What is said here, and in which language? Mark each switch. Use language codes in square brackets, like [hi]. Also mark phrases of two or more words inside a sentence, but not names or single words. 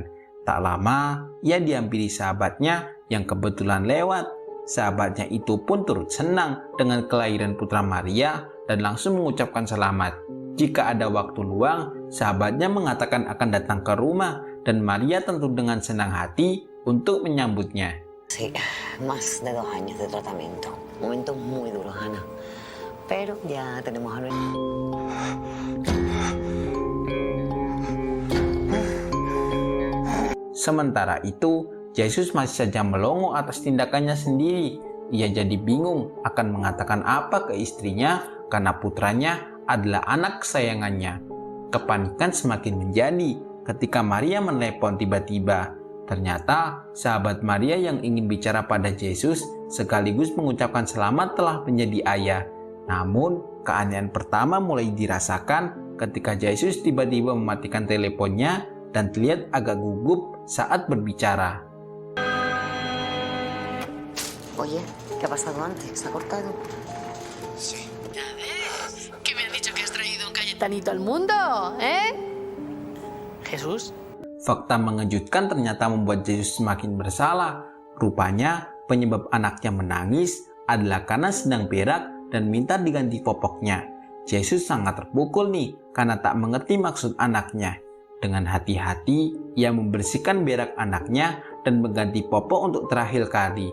[id] Tak lama, ia dihampiri sahabatnya yang kebetulan lewat. Sahabatnya itu pun turut senang dengan kelahiran putra Maria dan langsung mengucapkan selamat. Jika ada waktu luang, sahabatnya mengatakan akan datang ke rumah dan Maria tentu dengan senang hati untuk menyambutnya. [es] Sí, más de 2 años de tratamiento. Momentos muy duros, Ana. Pero ya tenemos a nuestro... [id] Sementara itu, Yesus masih saja melongo atas tindakannya sendiri. Ia jadi bingung akan mengatakan apa ke istrinya karena putranya adalah anak kesayangannya. Kepanikan semakin menjadi ketika Maria menelepon tiba-tiba. Ternyata sahabat Maria yang ingin bicara pada Yesus sekaligus mengucapkan selamat telah menjadi ayah. Namun, keanehan pertama mulai dirasakan ketika Yesus tiba-tiba mematikan teleponnya dan terlihat agak gugup saat berbicara. [es] Oye, ¿qué ha pasado antes? ¿Se ha cortado? ¿Qué me han dicho que has traído un Cayetanito al mundo? Jesús. [id] Fakta mengejutkan ternyata membuat Yesus semakin bersalah. Rupanya penyebab anaknya menangis adalah karena sedang berak dan minta diganti popoknya. Yesus sangat terpukul nih karena tak mengerti maksud anaknya. Dengan hati-hati ia membersihkan berak anaknya dan mengganti popok untuk terakhir kali.